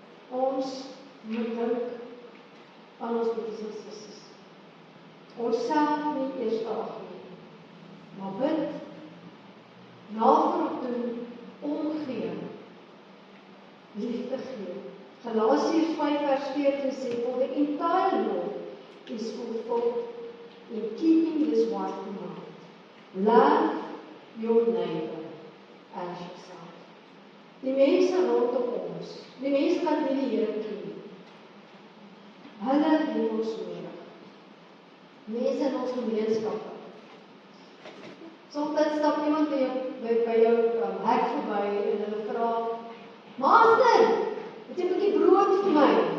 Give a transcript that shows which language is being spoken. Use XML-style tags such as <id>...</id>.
<af>Ons moet dink aan ons boeties en sussies. Ons self nie eers ag nie, maar bid, navraag doen, omgee, liefde gee. Galasiërs 5:14 sê,</af> <en>for the entire law is fulfilled in keeping this one command. Love your neighbor as yourself.</en> <af>Die mense rondom ons, die mense wat nie die Here ken, hulle het ons nodig. Mense in ons gemeenskappe. Soms stap iemand by jou hek verby en hulle vra, Master, het jy 'n bietjie brood vir my?</af>